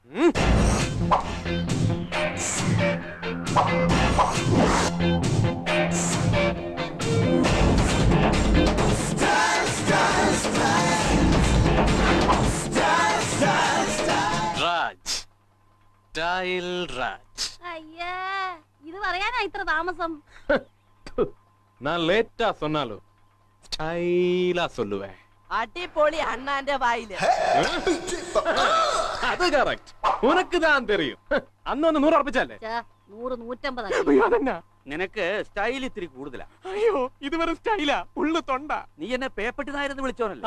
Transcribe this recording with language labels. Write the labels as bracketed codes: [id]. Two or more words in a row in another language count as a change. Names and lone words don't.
[ml] രാജ്. സ്റ്റൈൽ രാജ്. അയ്യേ, ഇത് പറയാനാ ഇത്ര താമസം? [ta] நான் லேட்டா சொன்னாலும் ஸ்டைலா சொல்லுவேன். [ml] അടിപൊളി അണ്ണാന്റെ വായില്. അത് കറക്റ്റ്. [ta] உனக்கு தான் தெரியும். [ml] അന്നൊന്ന് 100 ഉറപ്പിച്ചല്ലേ? 100, 150. അയ്യോ, അതെന്നാ? നിനക്ക് സ്റ്റൈൽ ഇത്തിരി കൂടുതലാ. അയ്യോ, ഇത് വെറും സ്റ്റൈലാ. ഉള്ളു തൊണ്ട. നീ എന്നെ പേപ്പട്ടി നായരെന്ന് വിളിച്ചോനല്ലോ.